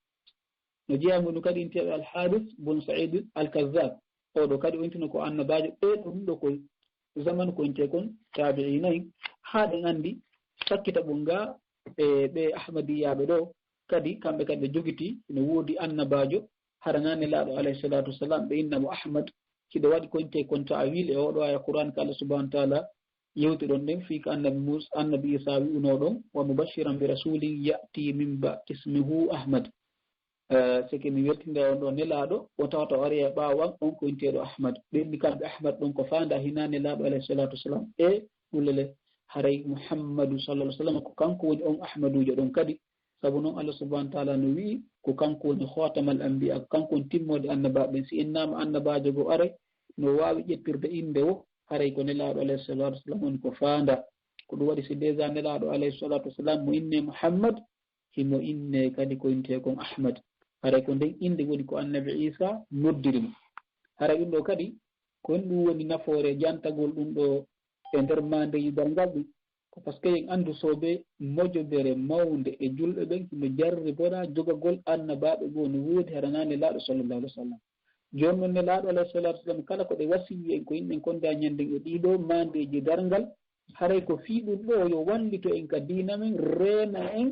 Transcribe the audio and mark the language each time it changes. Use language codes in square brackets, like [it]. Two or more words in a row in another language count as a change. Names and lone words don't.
[ff] no jeeya muɗum kadi inteɓe alharis bun said alkazab oɗo kadi o intino ko annabajo ɓeɗo ɗum ɗo ko zaman ko inte kon tabi'ina en ha ɗen andi sakkita ɓum ga e ɓe ahmadiyaɓe ɗo kadi kamɓe kadi ɓe jogiti no woodi annabajo haranani laaɗo alayhi salatu wassalam ɓe innamo ahmad hiɗo waɗi koñte kon ta'wil e oɗo aya qur'an ko [ar] الله سبحانه وتعالى [ff] yewti ɗon ɗen fii ko annabi isa wi'uno ɗon [ar] ومبشرا برسول يأتي من بعد اسمه أحمد [ff] seke mi weltinde on ɗo nelaaɗo o tawata o ari e ɓaawan on ko inteɗo ahmad ɓenni kamɓe ahmad ɗon ko faanda hina nelaaɗo [ar] عليه الصلاة والسلام [ff] e ɗullele haray muhammadu [ar] صلى الله عليه وسلم [ff] ko kanko woni on ahmadujo ɗon kadi sabu noon [ar] الله سبحانه وتعالى [ff] no wi'i ko kanko woni [ar] خاتم الأنبياء [ff] ko kanko woni timmode annabaɓe si innama annabajo go are no wawi ƴettirde inde o haray ko nelaaɗo [ar] عليه الصلاة والسلام [ff] woni ko faanda ko ɗum waɗi si déjà nelaaɗo [ar] عليه الصلاة والسلام [ff] mo inne muhammad himo inne kadi ko inte kon ahmad haray ko nden inde woni ko annabi isa noddirimo haray ɗum ɗo kadi ko ɗum woni nafoore jantagol ɗum ɗo e nder mandeji dalngal ɗum ko [fr] par ce que [ff] en andu soɓe mojodere mawde e julɓe ɓen himo jarri boɗa jogagol annabaɓe goo no woodi haɗana nelaaɗo [ar] صلى الله عليه وسلم [ff] joni noon nelaaɗo [ar] عليه الصلاة والسلام [ff] kala ko ɗe wasiyi en ko yimɓen konda ñanden e ɗiɗo mandeji darngal haray ko fiiɗum ɗo yo wallito en ka diina men reena en